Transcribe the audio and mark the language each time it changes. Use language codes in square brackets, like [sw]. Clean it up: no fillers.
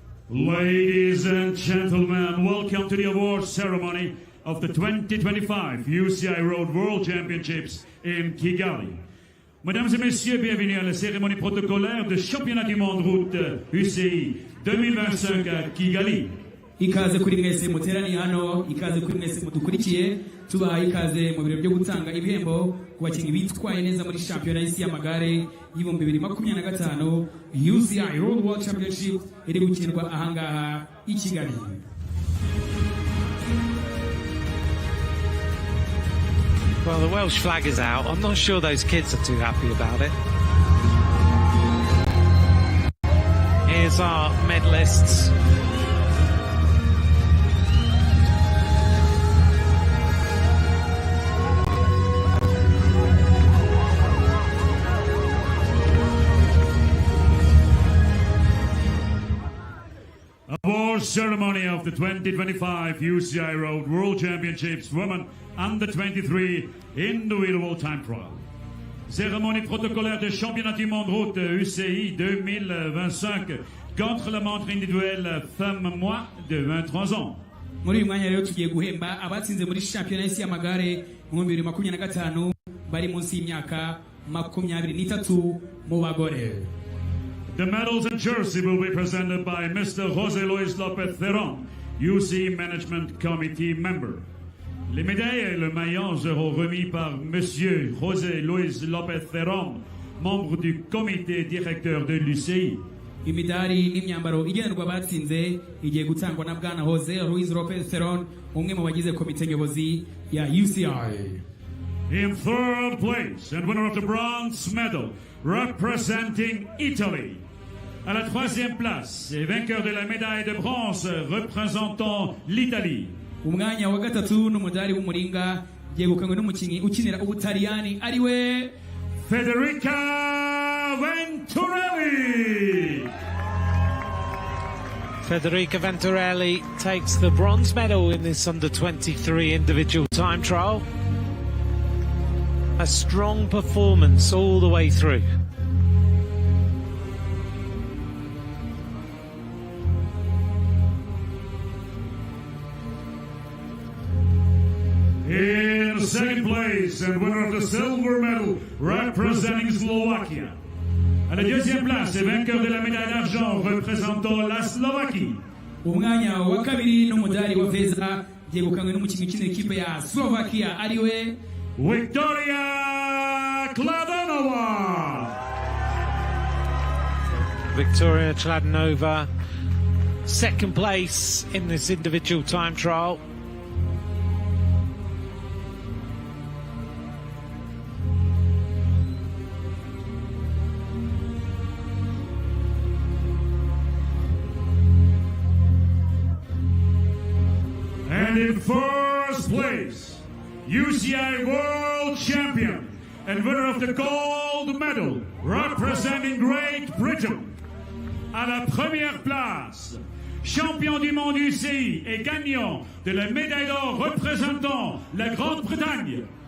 [en] Ladies and gentlemen, welcome to the award ceremony of the 2025 UCI Road World Championships in Kigali. [fr] Mesdames et messieurs, bienvenue à la cérémonie protocolaire de championnat du monde route UCI 2025 à Kigali. [rw] Ikaze kuri mwese muteraniye hano, ikaze kuri mwese mudukurikiye, tubaha ikaze mu birori byo gutanga ibihembo ku bakinnyi bitwaye neza muri shampiyona y'isi y'amagare y'ibihumbi 2025 UCI Road World Championships iri gukinirwa ahangaha i Kigali. [en] Well, the Welsh flag is out. I'm not sure those kids are too happy about it. Here's our medalists. Award ceremony of the 2025 UCI Road World Championships Women Under-23 individual time trial. [fr] Cérémonie protocolaire de championnat du monde route UCI 2025 contre la montre individuelle femme moins de 23 ans. [rw] Muri uyu mwanya rero tugiye guhemba abatsinze muri shampiyona y'isi y'amagare mu 2025 bari munsi y'imyaka 23 mu bagore. [en] The medals and jersey will be presented by Mr. José Luis López Theron, UCI Management Committee member. [fr] Les médailles et le maillot seront remis par Monsieur José Luis López Theron, membre du comité directeur de l'UCI. [rw] Imidari n'imyambaro igenerwa batsinze igiye gutangwa na bwana José Luis López Theron, umwe mu bagize komite nyobozi ya UCI. [en] In third place and winner of the bronze medal representing Italy. [fr] À la troisième place et vainqueur de la médaille de bronze représentant l'Italie. [rw] Umwanya wa gatatu n'umudari w'umuringa yegukanywe n'umukinyi ukinira Ubutaliyani ariwe Federica Venturelli. [en] Federica Venturelli takes the bronze medal in this under-23 individual time trial. A strong performance all the way through. In second place and winner of the silver medal representing Slovakia. [fr] À la deuxième place et vainqueur de la médaille d'argent représentant la Slovaquie. [rw] Umwanya wa kabiri n'umudari wa feza yegukanywe n'umukinyi ukinira ikipe ya Slovakia ariwe Victoria Kladanova. [en] Victoria Chladnova, second place in this individual time trial. And in first place, UCI World Champion and winner of the gold medal representing Great Britain. [fr] À la première place, champion du monde UCI et gagnant de la médaille d'or représentant la Grande-Bretagne.